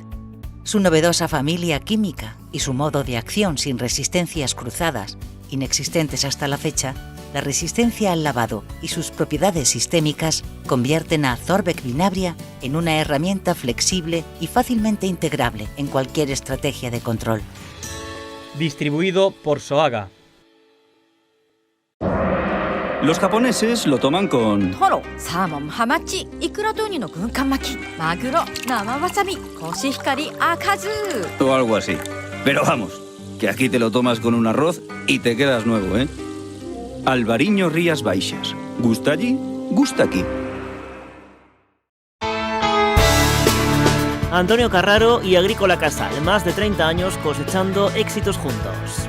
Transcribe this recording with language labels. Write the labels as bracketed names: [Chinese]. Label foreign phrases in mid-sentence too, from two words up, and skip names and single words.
[Spanish] Su novedosa familia química y su modo de acción sin resistencias cruzadas, inexistentes hasta la fecha, la resistencia al lavado y sus propiedades sistémicas convierten a Thorbeck Vinabria en una herramienta flexible y fácilmente integrable en cualquier estrategia de control. Distribuido por Soaga. Los japoneses lo toman con... [Japanese] トロ、サーモン、はまち、いくらとうにの軍艦巻き、まぐろ、生わさび、コシヒカリ、赤酢. [Spanish] o algo así. Pero vamos, que aquí te lo tomas con un arroz y te quedas nuevo, ¿eh? Albariño Rías Baixas. ¿Gusta allí? Gusta aquí. Antonio Carraro y Agrícola Casal, más de 30 años cosechando éxitos juntos.